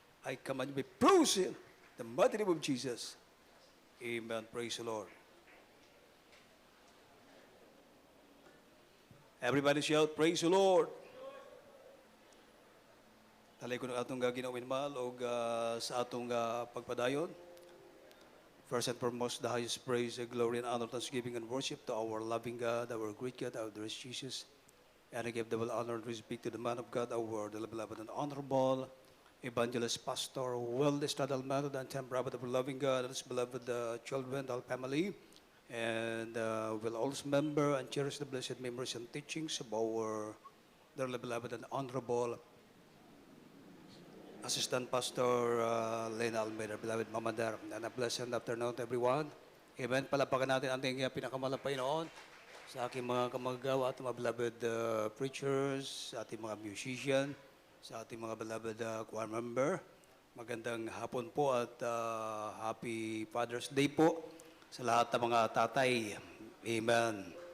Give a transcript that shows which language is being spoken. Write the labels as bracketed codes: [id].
[en] I command you be bruised in the mighty name of Jesus. Amen. Praise the Lord. Everybody shout, praise the Lord. Talay ko ng atong ginawin mahal o sa atong pagpadayon. First and foremost, the highest praise, glory, and honor, thanksgiving, and worship to our loving God, our great God, our dearest Jesus. And I give double honor and respect to the man of God, our beloved and honorable evangelist pastor, Wellness Tad Almeida, and temple of our loving God, and his beloved children, our family. And we'll always remember and cherish the blessed memories and teachings of our dearly beloved and honorable Assistant Pastor Lena Almeida, beloved Mama Dar. And a blessed afternoon to everyone. Amen. [tl] Palapakan natin ang ating pinakamalapay noon sa aking mga kamagawa at mga beloved preachers, sa ating mga musician, sa ating mga beloved choir member. Magandang hapon po at [en] Happy Father's Day [tl] po sa lahat ng mga tatay. Amen.